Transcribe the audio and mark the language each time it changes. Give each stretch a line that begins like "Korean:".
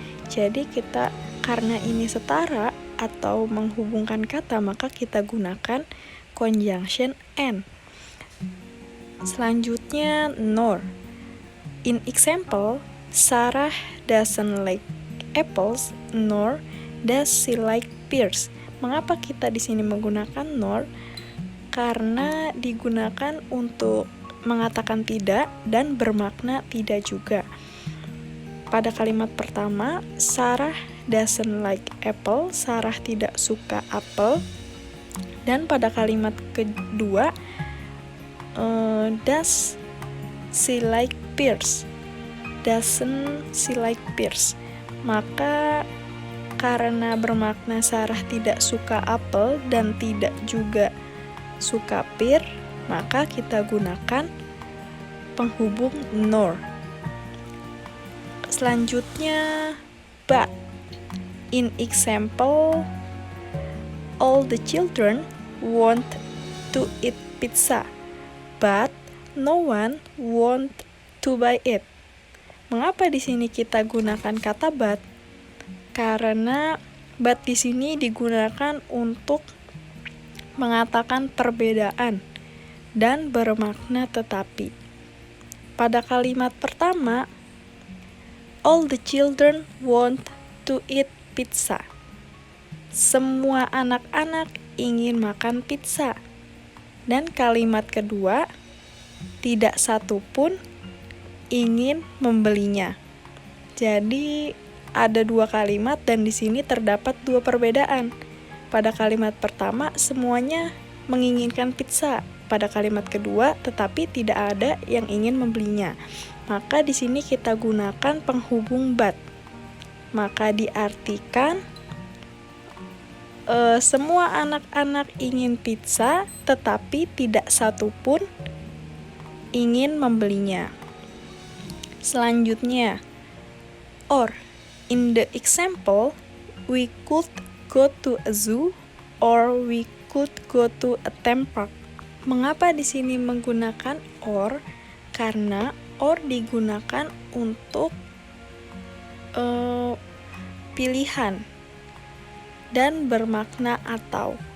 Indonesian: Jadi kita karena ini setara atau menghubungkan kata, maka kita gunakan conjunction and. Selanjutnya nor.
English: In example, Sarah doesn't like apples nor does she like pears.
Indonesian: Mengapa kita di sini menggunakan nor? Karena digunakan untuk mengatakan tidak dan bermakna tidak juga. Pada kalimat pertama,
English: Sarah doesn't like apple,
Indonesian: Sarah tidak suka apel. Dan pada kalimat kedua,
English: does she like pears, doesn't she like pears.
Indonesian: Maka karena bermakna Sarah tidak suka apel dan tidak juga suka pear, maka kita gunakan penghubung nor. Selanjutnya but.
English: In example, all the children want to eat pizza, but no one want to buy it.
Indonesian: Mengapa di sini kita gunakan kata but? Karena but di sini digunakan untuk mengatakan perbedaan dan bermakna tetapi. Pada kalimat pertama,
English: all the children want to eat pizza.
Indonesian: Semua anak-anak ingin makan pizza. Dan kalimat kedua, tidak satu pun ingin membelinya. Jadi ada dua kalimat dan di sini terdapat dua perbedaan. Pada kalimat pertama semuanya menginginkan pizza. Pada kalimat kedua tetapi tidak ada yang ingin membelinya. Maka di sini kita gunakan penghubung but. maka diartikan semua anak-anak ingin pizza, tetapi tidak satupun ingin membelinya. Selanjutnya, or.
English: In the example, we could go to a zoo or we could go to a theme park.
Indonesian: Mengapa di sini menggunakan or? Karena or digunakan untuk pilihan dan bermakna atau.